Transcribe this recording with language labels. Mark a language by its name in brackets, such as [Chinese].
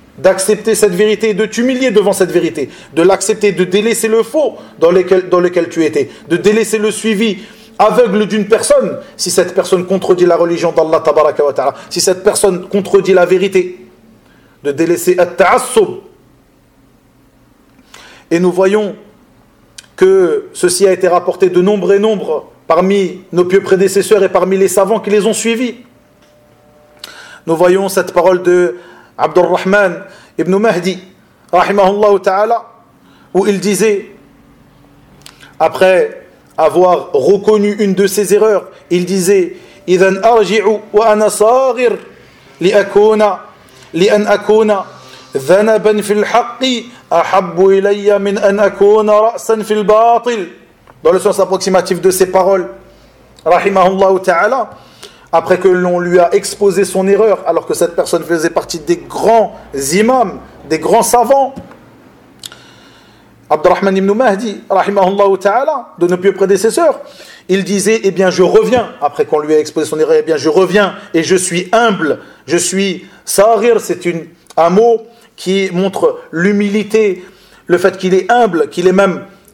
[French] D'accepter cette vérité, de t'humilier devant cette vérité, de l'accepter, de délaisser le faux dans lequel tu étais, de délaisser le suivi aveugle d'une personne, si cette personne contredit la religion d'Allah tabaraka wa ta'ala, si cette personne contredit la vérité, de délaisser at-ta'assub. Et nous voyons que ceci a été rapporté de nombre et nombre parmi nos pieux prédécesseurs et parmi les savants qui les ont suivis. Nous voyons cette parole de عبد الرحمن ابن مهدي رحمه الله تعالى où il disait, après avoir reconnu une de ses erreurs, il disait: [Arabic] اذا ارجع وانا صاغر لان اكون ذنبا في الحق احب الي من ان اكون راسا في الباطل. [French] Dans le sens approximatif de ces paroles, رحمه الله تعالى, après que l'on lui a exposé son erreur, alors que cette personne faisait partie des grands imams, des grands savants, Abdurrahman ibn Mahdi, rahimahullahu ta'ala, de nos pieux prédécesseurs, il disait, eh bien je reviens, après qu'on lui a exposé son erreur, eh bien je reviens et je suis humble, je suis sarir, c'est un mot qui montre l'humilité, le fait qu'il est humble, qu'il est même